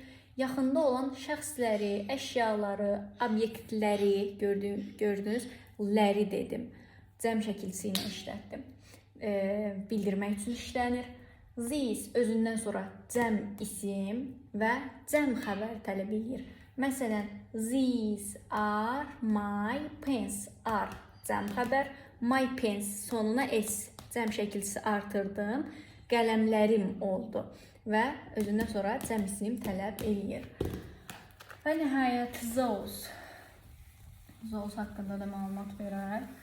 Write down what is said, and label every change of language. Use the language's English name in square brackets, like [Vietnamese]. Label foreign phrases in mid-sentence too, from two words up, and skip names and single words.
[Azerbaijani] Yaxında olan şəxsləri, əşyaları, obyektləri gördünüz, ləri dedim. Cəm şəkilçisi ilə işlətdim. Bildirmək üçün işlənir. These özündən sonra cəm isim və cəm xəbər tələb edir. Məsələn, [English] these are my pens. [Azerbaijani] Are cəm xəbər. [English] My pens [Azerbaijani] sonuna s cəm şəkilçisi artırdım. Qələmlərim oldu. Və özündən sonra cəm isim tələb eləyir. Və nəhayət those. Those haqqında da məlumat verək.